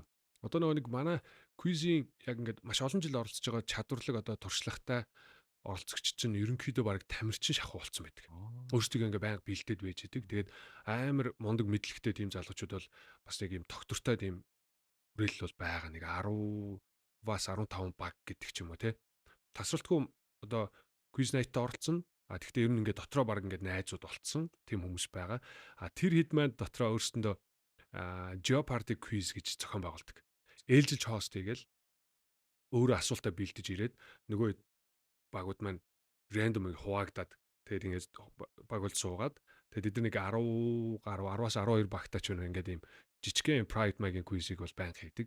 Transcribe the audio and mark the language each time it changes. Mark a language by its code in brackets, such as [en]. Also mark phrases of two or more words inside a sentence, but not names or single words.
[mn] Одоо нэг манай quiz-ийн яг ингээд маш олон жил оролцож байгаа чадварлаг одоо туршлагатай оролцогч чинь ерөнхийдөө баг тамирчин шахуу болсон байдаг. Өөрсдөө ингээд байнга бэлдээд байж идэг. Тэгээд амар мундаг мэдлэгтэй тийм залуучууд бол бас яг ийм доктортой тийм хүрээлэл бол байгаа. Нэг 10-аас 15 баг гэдэг ч юм уу те. Тасралтгүй одоо [en] quiz night- [mn] д оролцсон. Тэгэхдээ ер нь ингээд дотроо баг ингээд найзууд болцсон тийм хүмүүс байгаа. Тэр хэд маань дотроо өөрсөндөө Jeopardy quiz гэж зохион байгуулдаг. Ээлжилж хост хийгээл өөрөө асуултаа бэлдэж ирээд нөгөө багууд маань рандом хуваагдаад тэгээд ингээд баг бол суугаад тэгээд эдгээр нэг 10 гаруй 10-аас 12 багтаач ингээд ийм жижигхэн Pride Mag-ийн quiz-ийг бол байнга хийдэг.